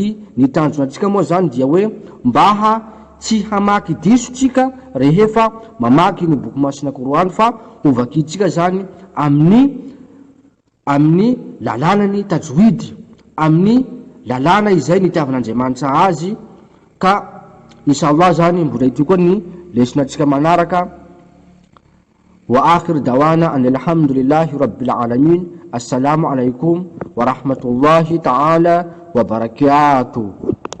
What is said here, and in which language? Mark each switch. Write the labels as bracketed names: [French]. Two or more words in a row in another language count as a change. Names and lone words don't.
[Malagasy] Ny tanjonatsika moa zany dia hoe mba tsy hamaky diso tsika rehefa mamaky ny boky masina Qur'any fa ovakitsika zany amin'ny lalànany tajwid, amin'ny lalàna izay nitiavan'Andriamanitra azy. Ka inshallah zany mbola ity koa ny lesonatsika manaraka. [Arabic] وآخر دعوانا أن الحمد لله رب العالمين. السلام عليكم ورحمة الله تعالى وبركاته.